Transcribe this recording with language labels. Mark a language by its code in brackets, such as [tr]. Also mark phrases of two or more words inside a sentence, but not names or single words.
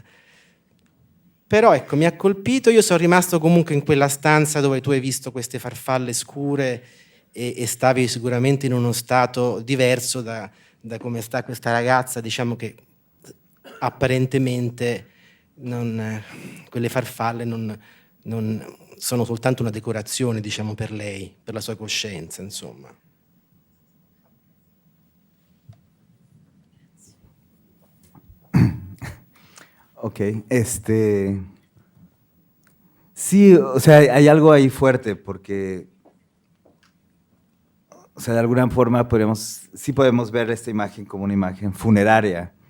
[it] Però ecco, mi ha colpito, io sono rimasto comunque in quella stanza dove tu hai visto queste farfalle scure e stavi sicuramente in uno stato diverso da come sta questa ragazza, diciamo che apparentemente quelle farfalle non sono soltanto una decorazione, diciamo, per lei, per la sua coscienza, insomma. [es] Ok, sí, o sea, hay algo ahí fuerte porque, o sea, de alguna forma sí podemos ver esta imagen como una imagen funeraria.